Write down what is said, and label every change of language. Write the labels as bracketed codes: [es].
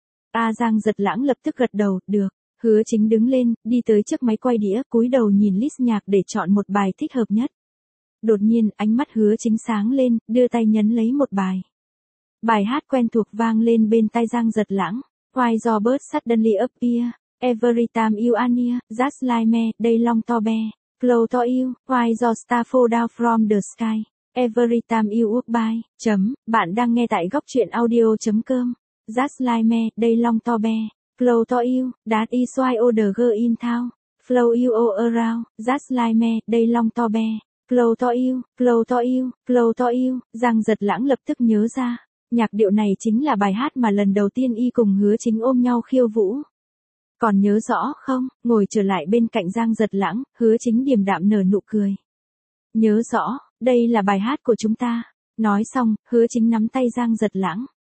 [vi] A Giang Giật Lãng lập tức gật đầu, "Được." Hứa Chính đứng lên, đi tới chiếc máy quay đĩa, cúi đầu nhìn list nhạc để chọn một bài thích hợp nhất. Đột nhiên, ánh mắt Hứa Chính sáng lên, đưa tay nhấn lấy một bài. Bài hát quen thuộc vang lên bên tai Giang Giật Lãng, [en] "Why do birds suddenly appear? Every time you are near, just like me, they long to be close to you. Why do stars fall down from the sky? Every time you walk by." [vi] Chấm, bạn đang nghe tại góc truyện audio.com. [en] Just like me, they long to be close to you. That is why other girl in town flow you all around. Just like me, they long to be close to you, close to you, close to you. [vi] Giang Giật Lãng lập tức nhớ ra, nhạc điệu này chính là bài hát mà lần đầu tiên y cùng Hứa Chính ôm nhau khiêu vũ. Còn nhớ rõ không? Ngồi trở lại bên cạnh Giang Giật Lãng, Hứa Chính điềm đạm nở nụ cười. Nhớ rõ. Đây là bài hát của chúng ta. Nói xong, Hứa Chính nắm tay Giang Giật Lãng.